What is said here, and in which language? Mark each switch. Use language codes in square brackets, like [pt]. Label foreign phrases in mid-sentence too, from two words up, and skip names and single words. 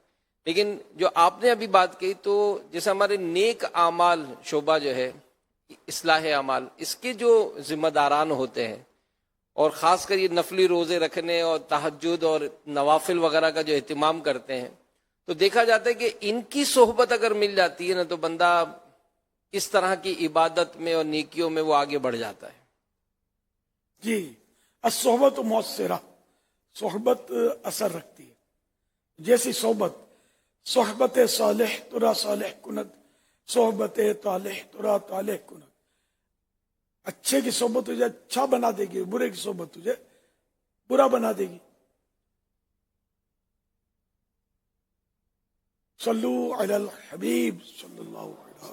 [ur] لیکن جو آپ نے ابھی بات کی، تو جیسے ہمارے نیک اعمال شعبہ جو ہے اصلاح اعمال، اس کے جو ذمہ داران ہوتے ہیں، اور خاص کر یہ نفلی روزے رکھنے اور تہجد اور نوافل وغیرہ کا جو اہتمام کرتے ہیں، تو دیکھا جاتا ہے کہ ان کی صحبت اگر مل جاتی ہے نا، تو بندہ اس طرح کی عبادت میں اور نیکیوں میں وہ آگے بڑھ جاتا ہے۔ جی، [ar] الصحبت مؤثرہ، [ur] صحبت اثر رکھتی ہے۔ [fa] جیسی صحبت صالح ترا صالح کند، صحبت طالح ترا طالح کند۔ [ur] اچھے کی صحبت تجھے اچھا بنا دے گی، برے کی صحبت تجھے برا بنا دے گی۔ [ar] صلو علی الحبیب صلی اللہ علیہ وسلم۔